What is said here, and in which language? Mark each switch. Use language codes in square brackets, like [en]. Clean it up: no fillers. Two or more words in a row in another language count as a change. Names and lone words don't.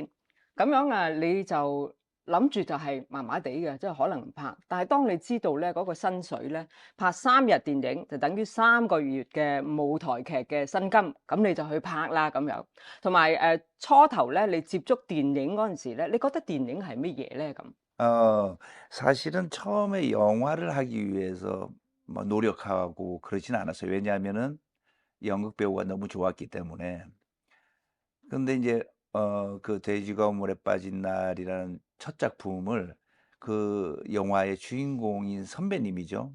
[yue] 咁樣啊，你就諗住就係麻麻地嘅，即係可能唔拍。但係當你知道咧嗰個薪水咧，拍3日電影就等於3個月嘅舞台劇嘅薪金，咁你就去拍啦咁樣。同埋初頭咧，你接觸電影嗰陣時咧，你覺得電影係乜嘢咧咁？ [ko] 사실은 처음에 영화를 하기 위해서 뭐 노력하고 그러진 않았어요. 왜냐하면은 연극 배우가 너무 좋았기 때문에. 근데 인제 그 돼지가 우물에 빠진 날이라는 첫 작품을 그 영화의 주인공인 선배님이죠.